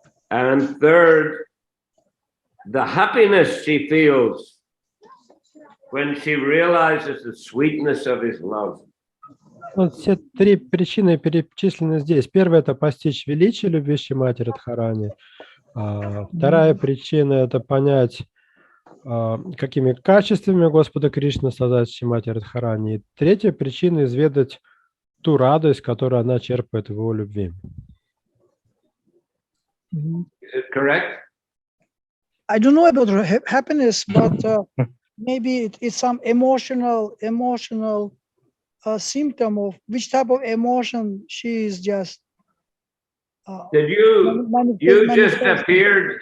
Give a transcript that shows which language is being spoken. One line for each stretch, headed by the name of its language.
English: And third, the happiness she feels when she realizes the sweetness of his love.
Russian: Вот все 3 причины перечислены здесь. Первая – это постичь величие любви Шримати Радхарани. Вторая причина – это понять, какими качествами Господа Кришны создать Шримати Радхарани. И третья причина – изведать ту радость, которую она черпает в его любви.
English: Is it correct? I don't know about happiness, but maybe it's some emotional symptom of which type of emotion she is just. Did you just appeared?